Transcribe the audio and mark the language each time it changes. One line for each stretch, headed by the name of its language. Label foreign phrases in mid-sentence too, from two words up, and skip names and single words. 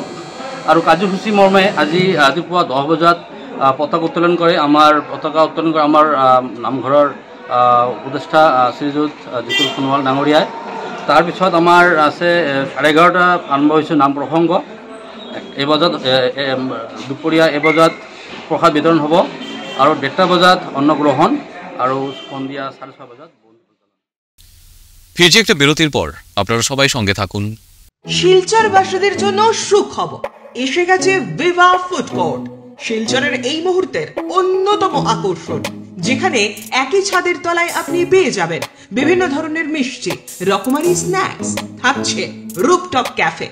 Assamese: আৰু কাৰ্যসূচী মৰ্মে আজি ৰাতিপুৱা 10 বজাত পতাকা উত্তোলন কৰে আমাৰ নামঘৰৰ উপদেষ্টা শ্ৰীযুত জিতুল সোণোৱাল ডাঙৰীয়াই। তাৰপিছত আমাৰ আছে 11:30 আৰম্ভ হৈছে নাম প্ৰসংগ। এই বজাত দুপৰীয়া বজাত প্ৰসাদ বিতৰণ হ'ব আৰু 1:30 বজাত অন্নগ্ৰহণ আৰু সন্ধিয়া 6:30 বজাত।
Bangla: ফিরছি একটা বিরতির পর, আপনারা সবাই সঙ্গে থাকুন। শিলচরবাসীদের জন্য সুখবর, এসে গেছে ভিভা ফুড কোর্ট। শিলচরের এই মুহূর্তের অন্যতম আকর্ষণ, যেখানে একই ছাদের তলায় আপনি পেয়ে যাবেন বিভিন্ন ধরনের মিষ্টি, রকমারি স্ন্যাক্স, থাকছে রুফটপ ক্যাফে।